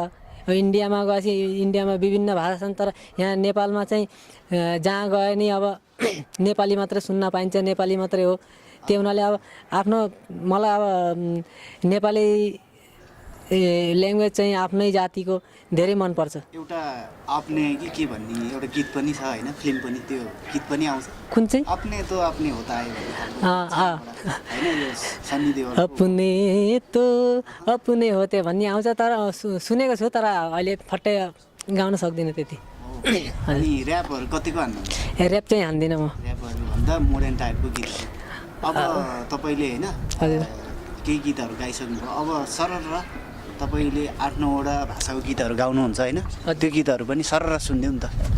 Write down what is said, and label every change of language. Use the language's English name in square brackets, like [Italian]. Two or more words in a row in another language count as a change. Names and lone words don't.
[Nepali] इन्डियामा गएपछि इन्डियामा विभिन्न भाषा छन्, तर यहाँ नेपालमा चाहिँ जहाँ गए नि अब नेपाली मात्रै सुन्न पाइन्छ, नेपाली मात्रै हो। त्यो हुनाले अब आफ्नो मलाई अब नेपाली ल्याङ्ग्वेज चाहिँ आफ्नै जातिको धेरै मनपर्छ। एउटा आफ्नै कि के भन्ने एउटा गीत पनि छ होइन, फिल्म पनि, त्यो गीत पनि आउँछ। कुन चाहिँ? [Hindi] अपने तो अपने होता है [Nepali] होइन, यो सन्नी देओल। [Hindi] अपने तो अपने होते [Nepali] भन्ने आउँछ, तर सुनेको छु, तर अहिले फट्टै गाउन सक्दिनँ त्यति। अनि ऱ्यापहरू कतिको हान्नुहुन्छ? ऱ्याप चाहिँ हान्दिनँ म। ऱ्यापहरू भन्दा मोडर्न टाइपको गीत। अब तपाईँले होइन केही गीतहरू गाइसक्नुभयो, अब सरर तपाईँले 8-9वटा भाषाको गीतहरू गाउनुहुन्छ होइन, त्यो गीतहरू पनि सरर सुनिदिउँ नि त।